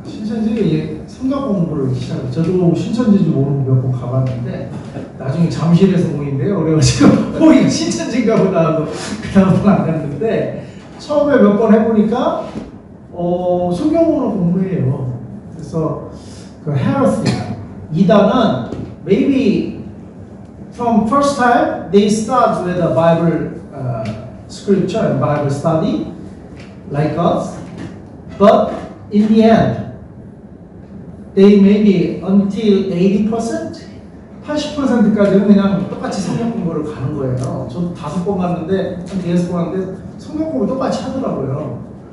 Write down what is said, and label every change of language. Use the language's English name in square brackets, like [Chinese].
[Korean] 신천지가 성경 공부를 시작해요. 저도 신천지인지 모르고 몇 번 가봤는데 나중에 잠실에서 모인대요. 그래가지고 이거 신천지인가 보다 하고 그다음은 안 갔는데 처음에 몇 번 해보니까 성경으로 공부해요. 그래서 그 [English] heresy, [Korean] 이단은 [English] maybe from first time they start with a Bible scripture and Bible study like us, but in the end they maybe until 80%, [Korean] 80%까지는 그냥 똑같이 성경 공부를 가는 거예요. 저도 5번 갔는데 한 6번 갔는데 성경 공부 똑같이 하더라고요.